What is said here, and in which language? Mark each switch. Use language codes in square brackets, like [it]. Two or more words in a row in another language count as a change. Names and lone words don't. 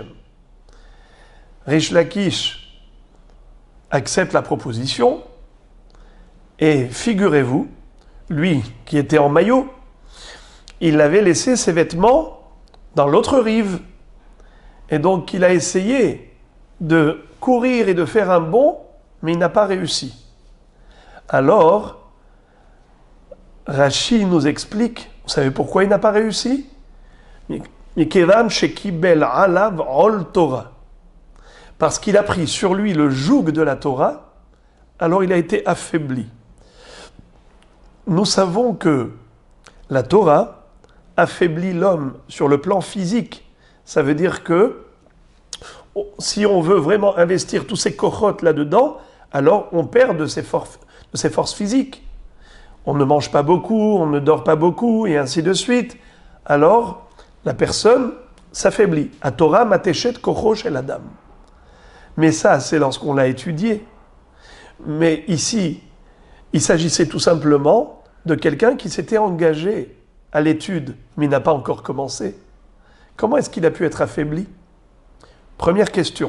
[fr] Rish Lakish accepte la proposition et figurez-vous, lui qui était en maillot, il avait laissé ses vêtements dans l'autre rive. Et donc il a essayé de courir et de faire un bond, mais il n'a pas réussi. Alors, Rashi nous explique, vous savez pourquoi il n'a pas réussi? [he] מכיוון שקיבל עליו עול תורה. [fr] Parce qu'il a pris sur lui le joug de la Torah, alors il a été affaibli. Nous savons que la Torah affaiblit l'homme sur le plan physique. Ça veut dire que si on veut vraiment investir tous ces kochot là-dedans, alors on perd de ses forces physiques. On ne mange pas beaucoup, on ne dort pas beaucoup, et ainsi de suite. Alors, la personne s'affaiblit. [he] התורה מתשת כוחו של אדם. [fr] Mais ça, c'est lorsqu'on l'a étudié. Mais ici, il s'agissait tout simplement de quelqu'un qui s'était engagé à l'étude, mais il n'a pas encore commencé. Comment est-ce qu'il a pu être affaibli? Première question.